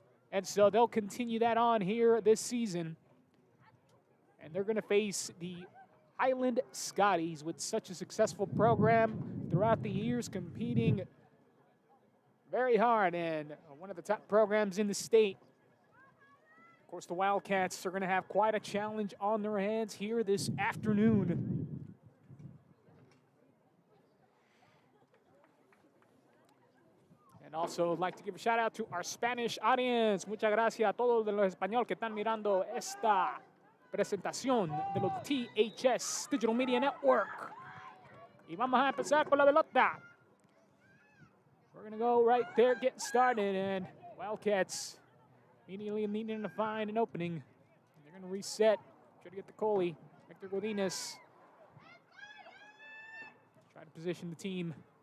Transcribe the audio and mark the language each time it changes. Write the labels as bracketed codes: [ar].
[en] And so they'll continue that on here this season. And they're going to face the Highland Scotties with such a successful program throughout the years, competing very hard and one of the top programs in the state. Of course, the Wildcats are going to have quite a challenge on their hands here this afternoon. And also, I'd like to give a shout out to our Spanish audience. [es] Muchas gracias a todos de los español que están mirando esta presentación de los THS Digital Media Network. Y vamos a empezar con la pelota. [en] We're going to go right there, getting started, and Wildcats immediately needing to find an opening. They're going to reset, try to get the goalie, Hector Godinez. Try to position the team.